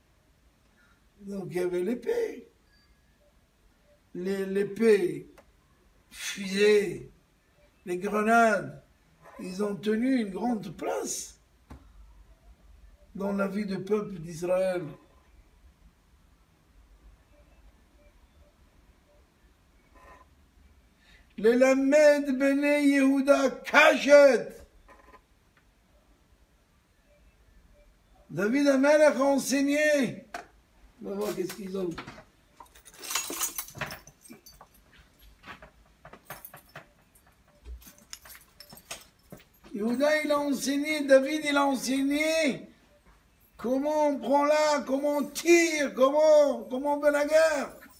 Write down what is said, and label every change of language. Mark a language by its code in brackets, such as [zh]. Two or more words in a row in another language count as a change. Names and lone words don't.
[fr] Donc il y avait l'épée. L'épée fusées, les grenades, ils ont tenu une grande place dans la vie du peuple d'Israël. [he] ללמד בני יהודה קשת. [fr] David Amelech a enseigné. On va voir qu'est-ce qu'ils ont. Yehuda, il a enseigné, David, il a enseigné comment on prend là, comment on tire, comment on fait la guerre.